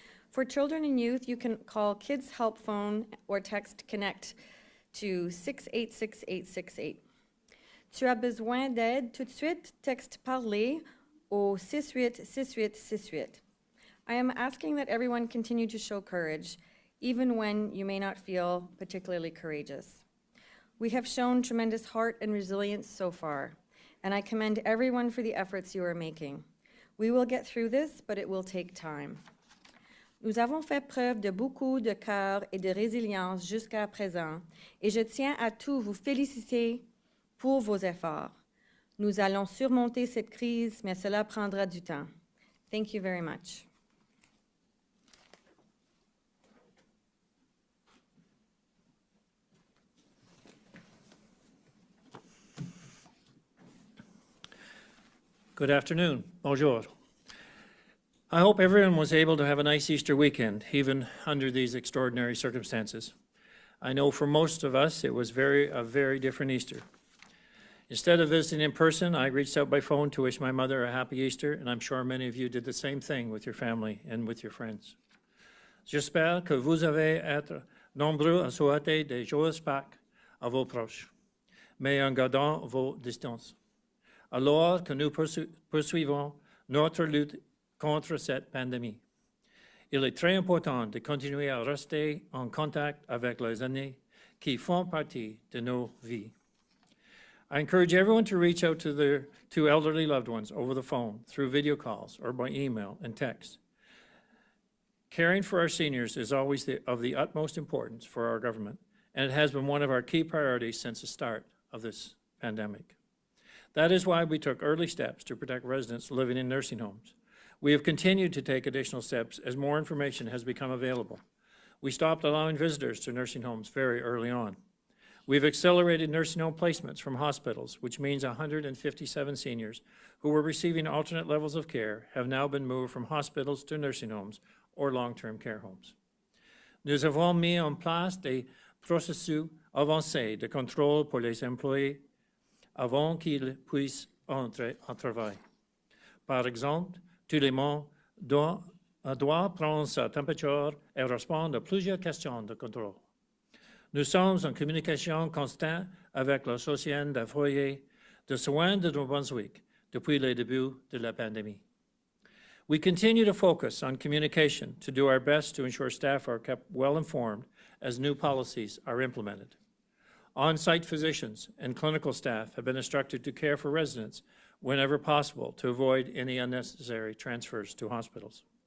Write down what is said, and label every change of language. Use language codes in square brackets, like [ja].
[en] For children and youth, you can call Kids Help Phone or text CONNECT to 686868. [fr] Tu as besoin d'aide tout de suite, texte parler au 686868. [en] I am asking that everyone continue to show courage, even when you may not feel particularly courageous. We have shown tremendous heart and resilience so far, and I commend everyone for the efforts you are making. We will get through this, but it will take time. [fr] Nous avons fait preuve de beaucoup de cœur et de résilience jusqu'à présent, et je tiens à tous vous féliciter pour vos efforts. Nous allons surmonter cette crise, mais cela prendra du temps. [en] Thank you very much. Good afternoon. Bonjour. I hope everyone was able to have a nice Easter weekend, even under these extraordinary circumstances. I know for most of us it was a very different Easter. Instead of visiting in person, I reached out by phone to wish my mother a happy Easter, and I'm sure many of you did the same thing with your family and with your friends. [fr] J'espère que vous allez être nombreux à souhaiter des joyeuses Pâques à vos proches, mais en gardant vos distances. Alors que nous poursuivons notre lutte contre cette pandémie, il est très important de continuer à rester en contact avec les aînés qui font partie de nos vies. [en] I encourage everyone to reach out to elderly loved ones over the phone, through video calls, or by email and text. Caring for our seniors is always of the utmost importance for our government, and it has been one of our key priorities since the start of this pandemic. That is why we took early steps to protect residents living in nursing homes. We have continued to take additional steps as more information has become available. We stopped allowing visitors to nursing homes very early on. We've accelerated nursing home placements from hospitals, which means 157 seniors who were receiving alternate levels of care have now been moved from hospitals to nursing homes or long-term care homes. [fr] Nous avons mis en place des processus avancés de contrôle pour les employés avant qu'ils puissent entrer au travail. Par exemple, tout le monde doit prendre sa température et répondre à plusieurs questions de contrôle. Nous sommes en communication constante avec l'Association des foyers de soins de New Brunswick depuis le début de la pandémie. [en] We continue to focus on communication to do our best to ensure staff are kept well informed as new policies are implemented. On-site physicians and clinical staff have been instructed to care for residents whenever possible to avoid any unnecessary transfers to hospitals.